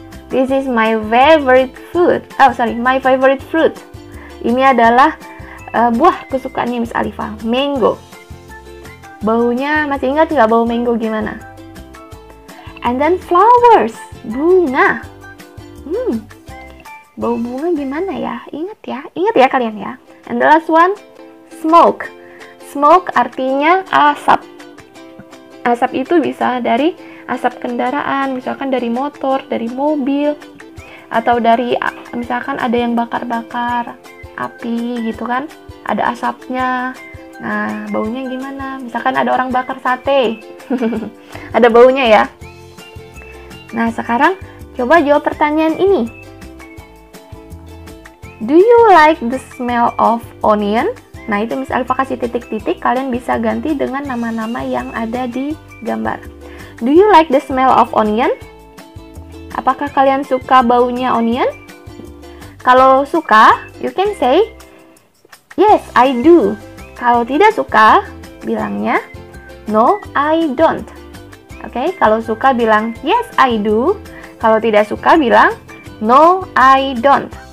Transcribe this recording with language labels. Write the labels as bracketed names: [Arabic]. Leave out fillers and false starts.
[English] This is my favorite food. My favorite fruit. [Indonesian] Ini adalah buah kesukaannya Miss Alifa, mango. Baunya masih ingat nggak bau mango gimana? [English] And then flowers, [Indonesian] bunga. Bau bunga gimana ya? Ingat ya kalian ya. [English] And the last one, [Indonesian] smoke. Smoke artinya asap. Asap itu bisa dari asap kendaraan, misalkan dari motor, dari mobil, atau dari misalkan ada yang bakar-bakar api gitu kan, ada asapnya. Nah, baunya gimana? Misalkan ada orang bakar sate, ada baunya ya. Nah, sekarang coba jawab pertanyaan ini. [English] Do you like the smell of onion? [Indonesian] Nah, itu Miss Alifa kasih titik-titik, kalian bisa ganti dengan nama-nama yang ada di gambar. [English] Do you like the smell of onion? [Indonesian] Apakah kalian suka baunya onion? Kalau suka, [English] you can say, yes, I do. [Indonesian] Kalau tidak suka, bilangnya, [English] no, I don't. [Indonesian] Oke, kalau suka bilang, [English] yes, I do. [Indonesian] Kalau tidak suka bilang, [English] no, I don't.